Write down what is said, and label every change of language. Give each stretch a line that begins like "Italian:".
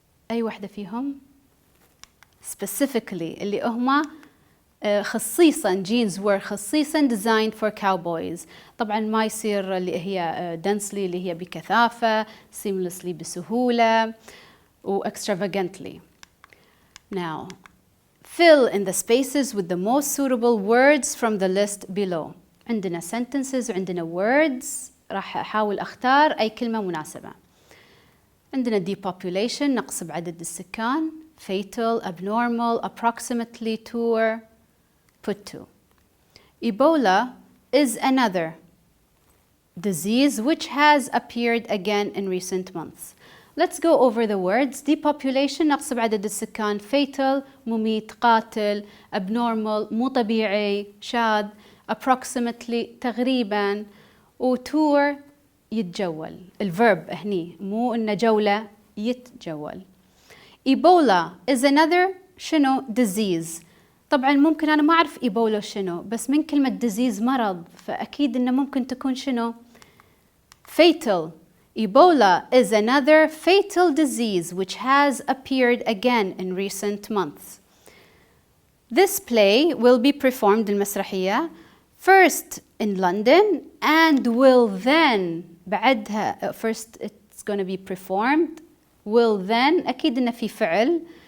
Arabic: أي واحدة فيهم؟ specifically اللي هما خصيصا
English: jeans were خصيصا designed for cowboys.
Arabic: طبعا ما يصير اللي هي densely اللي هي بكثافة، seamlessly بسهولة، و extravagantly.
English: Now, fill in the spaces with the most suitable words from the list below.
Arabic: عندنا sentences وعندنا words، راح أحاول أختار أي كلمة مناسبة. عندنا depopulation نقص بعدد السكان، fatal, abnormal, approximately, tour, put to.
English: Ebola is another disease which has appeared again in recent months. Let's go over the words.
Arabic: Depopulation نقص بعدد السكان، fatal مميت قاتل، abnormal مو طبيعي شاذ، approximately تقريبا، و tour يتجول. الverb هني مو إنه جولة، يتجول.
English: Ebola is another
Arabic: شنو
English: disease.
Arabic: طبعا ممكن أنا ما أعرف إيبولا شنو، بس من كلمة disease مرض، فأكيد إنه ممكن تكون شنو fatal.
English: Ebola is another fatal disease which has appeared again in recent months. This play will be performed
Arabic: المسرحية
English: first in London and will then
Arabic: بعدها
English: first it's going to be performed will then
Arabic: أكيد إنه في فعل.